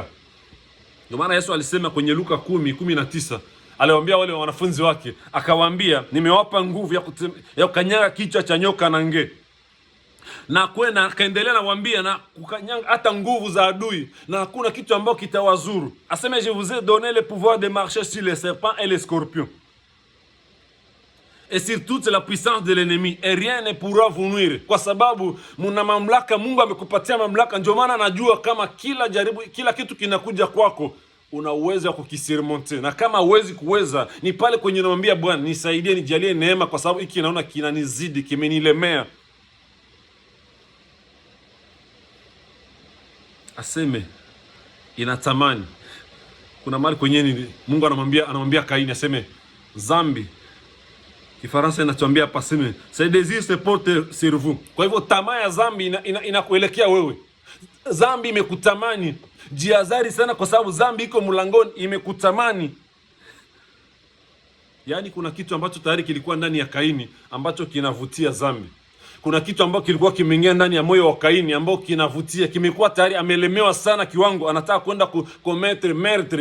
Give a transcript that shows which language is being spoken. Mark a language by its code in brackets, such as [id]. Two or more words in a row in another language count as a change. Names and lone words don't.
[sw] Ndio maana Yesu alisema kwenye Luka 10:19, aliwaambia wale wanafunzi wake, akawaambia nimewapa nguvu ya kukanyaga kichwa cha nyoka na nge. Na kwenda akaendelea na kuambia na kukanyanga hata nguvu za adui, na hakuna kitu ambacho kitawazuru. [fr] Aseme je vous ai donné le pouvoir de marcher sur les serpents et les scorpions et sur toute la puissance de l'ennemi et rien ne pourra vous nuire. [sw] Kwa sababu muna mamlaka, Mungu amekupatia mamlaka. Ndio maana anajua kama kila kitu kinakuja kwako una uwezo wa kukisirmonte, na kama uwezi kuweza ni pale kwenye namwambia Bwana nisaidie, nijalie neema, kwa sababu hiki naona kinanizidi, kimenilemea. Aseme inatamani. Kuna mali kwenye Mungu anamwambia Kaini, aseme dhambi, Kifaransa inatuambia hapa, aseme [fr] c'est désir se porte sur vous. [sw] Kwa hivyo tamaa ya dhambi inakuelekea wewe. Dhambi imekutamani. Jihadhari sana, kwa sababu dhambi iko mlangoni, imekutamani. Yaani kuna kitu ambacho tayari kilikuwa ndani ya Kaini ambacho kinavutia dhambi. Kuna kitu ambacho kilikuwa kimeingia ndani ya moyo wa Kaini ambao kinavutia, kimekuwa tayari amelemewa sana kiwango anataka kwenda [fr] kucomettre meurtre.